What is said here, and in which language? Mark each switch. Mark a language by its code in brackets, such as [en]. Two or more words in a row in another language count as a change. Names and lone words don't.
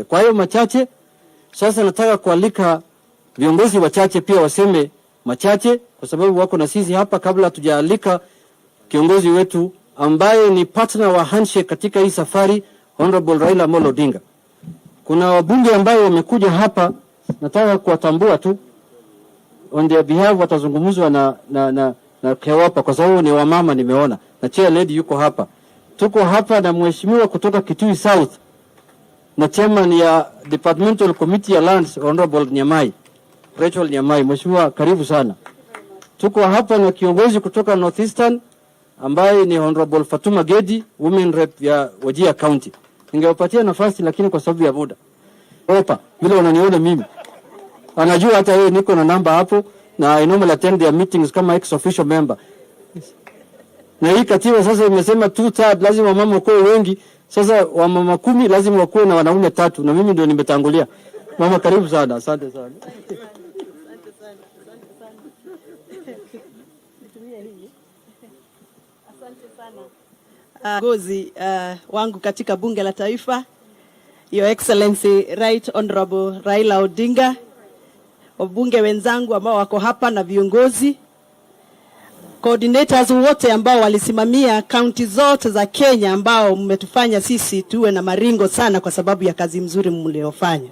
[sw] Kwa hiyo machache, sasa nataka kualika viongozi wachache pia waseme machache, kwa sababu wako na sisi hapa, kabla hatujaalika kiongozi wetu ambaye ni partner wa handshake katika hii safari, Honorable Raila Amolo Odinga. Kuna wabunge ambao wamekuja hapa, nataka kuwatambua tu. [en] On their behalf [sw] watazungumzwa na Kewapa, kwa sababu ni wamama nimeona. Na [en] chair lady [sw] yuko hapa. Tuko hapa na mheshimiwa kutoka Kitui South na chairman ya Departmental Committee ya Lands, Honorable Nyamai, Rachel Nyamai. Mheshimiwa, karibu sana. Tuko hapa na kiongozi kutoka Northeastern ambaye ni Honorable Fatuma Gedi, [en] women rep [sw] ya Wajir County. Ningewapatia nafasi lakini kwa sababu ya muda. Opa, vile wananiona mimi. Anajua hata yeye niko na namba hapo, na [en] I normally attend their meetings [sw] kama [en] ex official member. [sw] Na hii katiba sasa imesema 2/3 lazima mama wakuwe wengi. Sasa wamama 10 lazima wakuwe na wanaume 3, na mimi ndio nimetangulia. Mama, karibu sana. Asante sana. Gozi wangu katika bunge la taifa, [en] Your Excellency Right Honorable [sw] Raila Odinga, wabunge wenzangu ambao wako hapa na viongozi, coordinators wote ambao walisimamia kaunti zote za Kenya, ambao mmetufanya sisi tuwe na maringo sana kwa sababu ya kazi mzuri mliofanya.